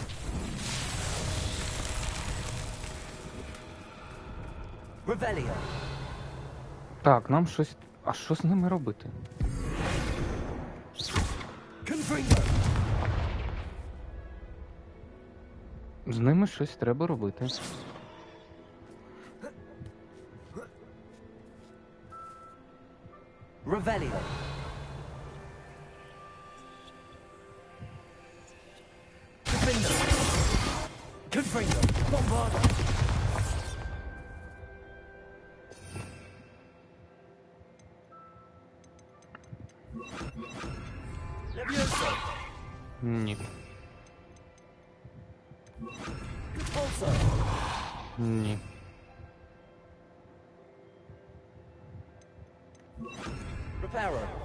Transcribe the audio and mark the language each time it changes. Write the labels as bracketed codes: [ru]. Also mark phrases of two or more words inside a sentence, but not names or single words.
[la] Revelio. [uk] Так, нам щось... А що з ними робити? [la] Confringo. [uk] З ними щось треба робити. [la] Revelio. Confringo. Bombarda. Levioso. [uk] Ні. [la] Repulso. [uk] Ні. [la] Reparo.